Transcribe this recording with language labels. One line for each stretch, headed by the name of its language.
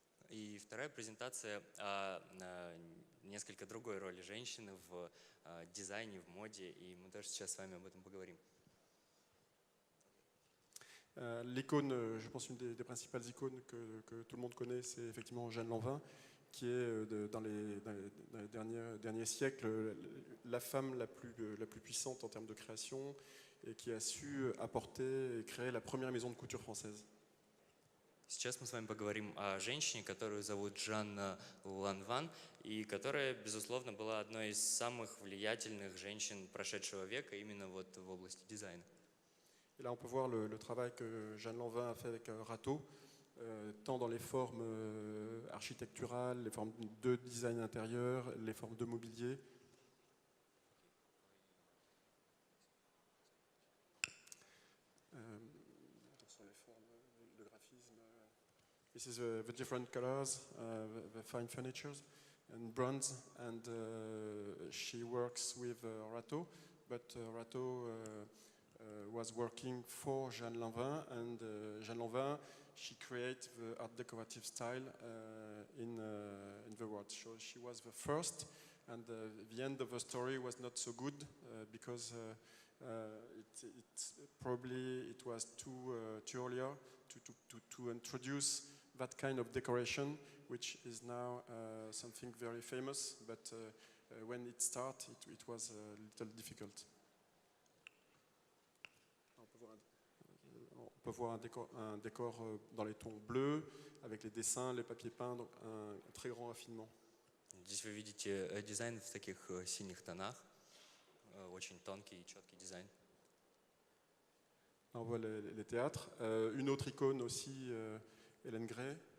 Russian: И вторая презентация о несколько другой роли женщины в дизайне, в моде. И мы тоже сейчас с вами об этом поговорим.
French: L'icône, je pense une des principales icônes que tout le monde connaît, c'est effectivement Jeanne Lanvin, qui est dans les derniers siècles la femme la plus puissante en termes de création et qui a su apporter et créer la première maison de couture française.
Russian: Сейчас мы с вами поговорим о женщине, которую зовут Жанна Ланван, и которая, безусловно, была одной из самых влиятельных женщин прошедшего века именно вот в области дизайна.
French: Et là, on peut voir le travail que Jeanne Lanvin a fait avec Rateau, tant dans les formes architecturales, les formes de design intérieur, les formes de mobilier. Sur les formes, le graphisme.
English: This is the different colors, the fine furnitures and bronze, and she works with Rateau, but Rateau was working for Jeanne Lanvin, and Jeanne Lanvin, she created the art decorative style in the world. So she was the first, and the end of the story was not so good because it was too earlier to introduce that kind of decoration, which is now something very famous, but when it started, it was a little difficult.
French: On peut voir un décor dans les tons bleus, avec les dessins, les papiers peints, donc un très grand raffinement.
Russian: Здесь вы видите дизайн в таких синих тонах, очень тонкий и четкий дизайн.
French: On voit les théâtres. Une autre icône aussi, Hélène Gray.